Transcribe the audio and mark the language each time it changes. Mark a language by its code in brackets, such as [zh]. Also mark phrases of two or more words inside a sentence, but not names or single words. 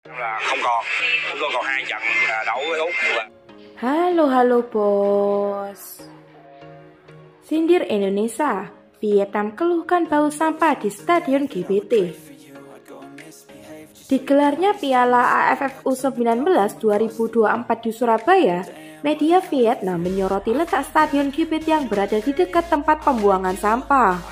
[vi] Là không còn, chúng tôi còn 2 trận đấu với Úc. [id] Halo bos. Sindir Indonesia, Vietnam keluhkan bau sampah di Stadion GBT. Digelarnya Piala AFF U19 2024 di Surabaya, media Vietnam menyoroti letak Stadion GBT yang berada di dekat tempat pembuangan sampah.